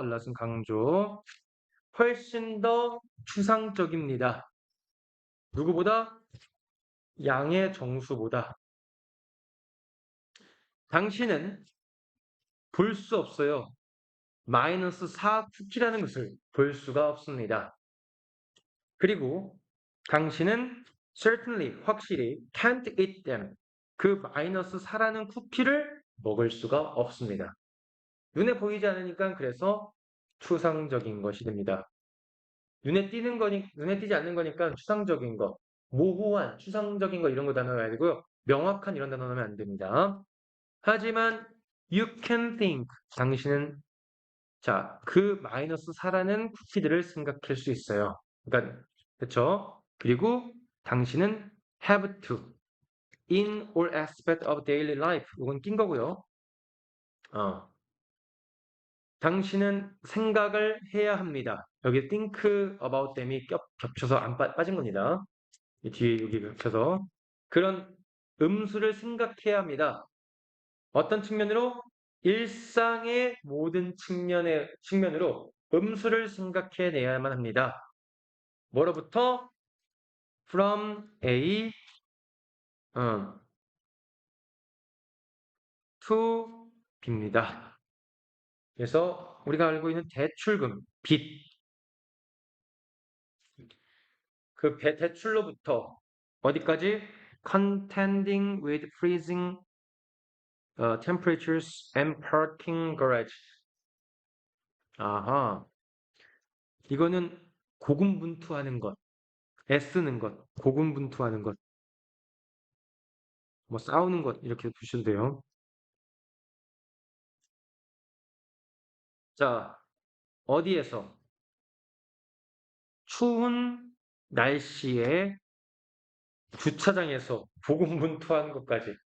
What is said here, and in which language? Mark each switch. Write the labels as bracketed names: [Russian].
[Korean] a lot은 강조. 훨씬 더 추상적입니다. 누구보다? 양의 정수보다. 당신은 볼 수 없어요. 마이너스 4 쿠키라는 것을 볼 수가 없습니다. 그리고 당신은 certainly, 확실히 [English] can't eat them. [Korean] 그 마이너스 4라는 쿠키를 먹을 수가 없습니다. 눈에 보이지 않으니까 그래서 추상적인 것이 됩니다. 눈에 띄지 않는 거니까 추상적인 거, 모호한, 추상적인 거 이런 거 단어 넣어야 되고요. 명확한 이런 단어 넣으면 안 됩니다. 하지만 [English] you can think, [Korean] 당신은 그 마이너스 4라는 쿠키들을 생각할 수 있어요. 그러니까 그렇죠? [English] 그리고 [Korean] 당신은 [English] have to in all aspect of daily life. [Korean] 이건 낀 거고요. 당신은 생각을 해야 합니다. 여기 [English] think about them [Korean] 이 겹쳐서 안 빠진 겁니다. 이 뒤에 여기 겹쳐서 그런 음수를 생각해야 합니다. 어떤 측면으로? 일상의 모든 측면으로 음수를 생각해내야만 합니다. 뭐로부터? [English] From A to B [Korean] 입니다. 그래서 우리가 알고 있는 대출금, 빚, 그 대출로부터 어디까지? [English] Contending with freezing temperatures and parking garage. [Korean] 아하, 이거는 고군분투하는 것, 애쓰는 것, 고군분투하는 것, 뭐 싸우는 것 이렇게 두셔도 돼요. 자, 어디에서? 추운 날씨에 주차장에서 고군분투하는 것까지.